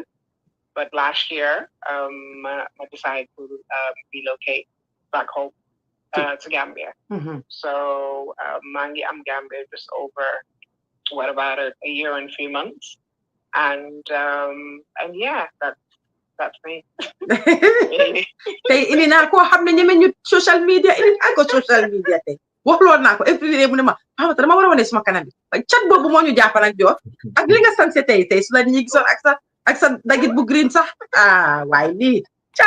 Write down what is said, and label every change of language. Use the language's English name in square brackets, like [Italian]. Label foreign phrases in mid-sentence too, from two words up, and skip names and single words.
[English] But last year, I decided to relocate back home to Gambia. So I'm Gambia just over about a year and 3 months, and yeah, that's me. [Wolof] Tey indi naa koo xam ne ñeme ñu [English] social media [Wolof] indi naa ko [English] social media [Wolof] tey waxloon naa ko [English] every day [Wolof] mu ne ma Fatoumata dama war a wane suma kanam bi chat boobu moo ñu jàppal ak Jorr ak li nga sanse tey su la ñi gisoon ak sa dagit bu green sax waaye lii chat